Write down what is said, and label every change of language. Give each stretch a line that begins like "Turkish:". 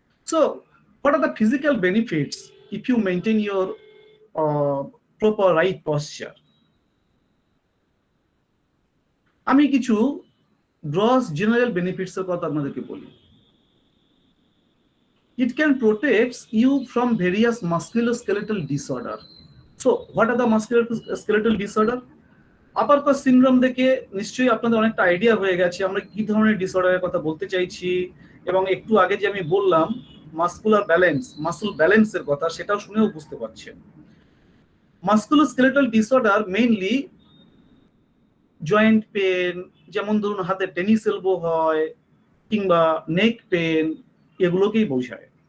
English: So what are the physical benefits if you maintain your proper right posture?
Bangla: আমি কিছু gross general benefits এর কথা আপনাদেরকে বলি।
English: It can protect you from various musculoskeletal disorder. So what are the musculoskeletal disorder?
Bangla: Upper cross syndrome দেখে নিশ্চয়ই আপনাদের অনেকটা আইডিয়া হয়ে গেছে আমরা কি ধরনের ডিসঅর্ডারের কথা বলতে চাইছি, এবং একটু আগে যে আমি বললাম মাসকুলার ব্যালেন্স, মাসল ব্যালেন্সের কথা, সেটাও শুনেও বুঝতে পারছেন। Musculoskeletal disorder mainly joint pain, যেমন ধরুন হাতে টেনিস এলবো হয় কিংবা নেক পেন, এগুলোকেই বোঝায়।